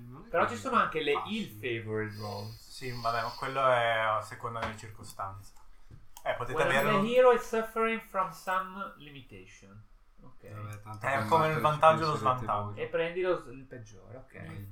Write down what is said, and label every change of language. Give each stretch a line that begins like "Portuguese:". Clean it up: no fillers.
Italian: Però ci sono anche le ill favorite roles. Sì, vabbè, ma quello è a seconda delle circostanze. Potete
English: when
Italian: averlo.
English: The hero is suffering from some limitation.
Italian: Ok. Vabbè, è come il vantaggio e lo svantaggio. E prendi lo, il peggiore, ok.